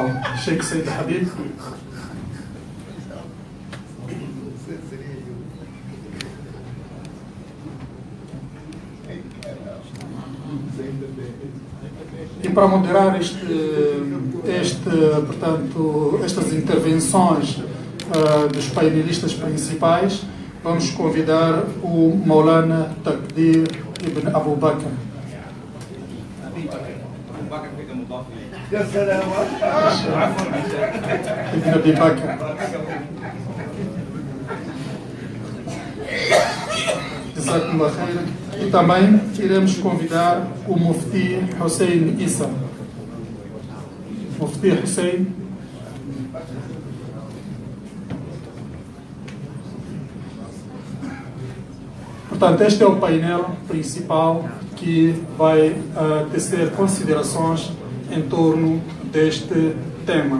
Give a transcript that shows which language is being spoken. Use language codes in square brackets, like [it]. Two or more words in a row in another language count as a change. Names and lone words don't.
[pt] Sheikh Said Habib. E para moderar portanto, estas intervenções dos painelistas principais, vamos convidar o Maulana Taqdir Ibn Abu Bakr. Ibn Abi Bakr. [ar] جزاكم الله خير. [pt] E também iremos convidar o Mufti Hussein Issa. Mufti Hussein. Portanto, este é o painel principal que vai tecer considerações em torno deste tema.